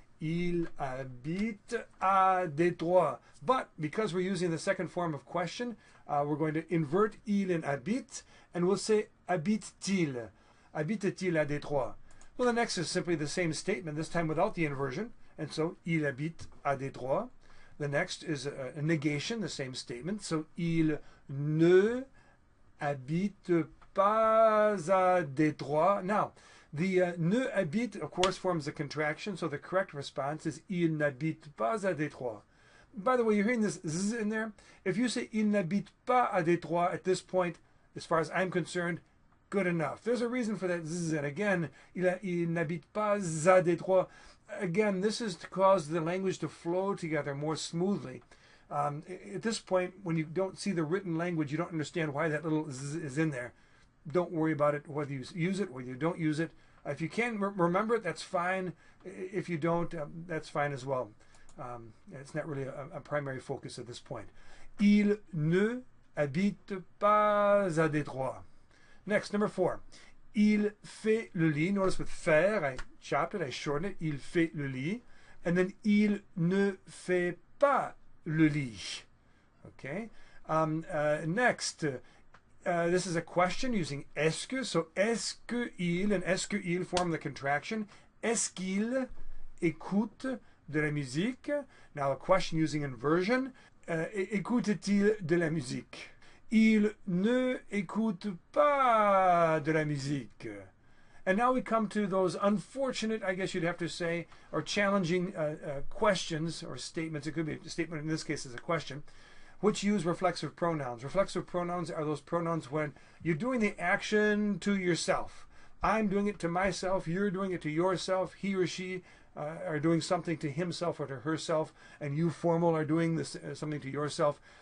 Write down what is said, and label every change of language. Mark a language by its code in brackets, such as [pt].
[fr] Il habite à Détroit. [en] But because we're using the second form of question, we're going to invert il and habite, and we'll say habite-t-il. [fr] Habite-t-il à Détroit? [en] Well, the next is simply the same statement, this time without the inversion. And so, [fr] il habite à Détroit. [en] The next is a negation, the same statement. [fr] So, il ne habite pas à Détroit. [en] Now, the ne habite, of course, forms a contraction. So the correct response is [fr] il n'habite pas à Détroit. [en] By the way, you're hearing this z in there. If you say [fr] il n'habite pas à Détroit [en] at this point, as far as I'm concerned, good enough. There's a reason for that z. And again, [fr] il n'habite pas à Détroit. [en] Again, this is to cause the language to flow together more smoothly. At this point, when you don't see the written language, you don't understand why that little z is in there. Don't worry about it, whether you use it, whether you don't use it. If you can remember it, that's fine. If you don't, that's fine as well. It's not really a primary focus at this point. [fr] Il ne habite pas à Détroit. [en] Next, number 4. [fr] Il fait le lit. [en] Notice with faire, I chopped it, I shortened it. Il fait le lit. And then [fr] il ne fait pas le lit. [en] Okay. Next, this is a question using est-ce que. [fr] So est-ce que il and est-ce que il [en] form the contraction. [fr] Est-ce qu'il écoute de la musique? [en] Now a question using inversion. [fr] Écoute-t-il de la musique? Il ne écoute pas de la musique. [en] And now we come to those unfortunate, I guess you'd have to say, or challenging questions or statements. It could be a statement, in this case is a question, which use reflexive pronouns. Reflexive pronouns are those pronouns when you're doing the action to yourself. I'm doing it to myself, you're doing it to yourself, he or she are doing something to himself or to herself, and you formal are doing this something to yourself.